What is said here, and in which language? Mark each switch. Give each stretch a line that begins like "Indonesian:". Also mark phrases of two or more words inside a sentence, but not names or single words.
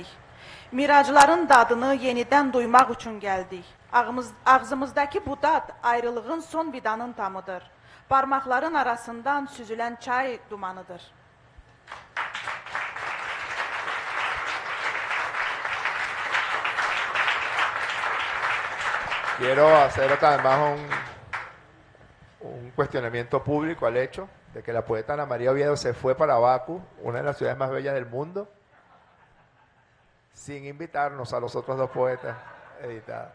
Azerbaijani: Miracların dadını yenidən duymaq üçün gəldik. Ağzımızdakı bu dad ayrılığın son vidanın tamıdır. Parmaqların arasından süzülən çay dumanıdır.
Spanish: Quiero hacer además un cuestionamiento público al hecho de que la poeta Ana María Oviedo se fue para Bakú, una de las ciudades más bellas del mundo, sin invitarnos a los otros dos poetas editados.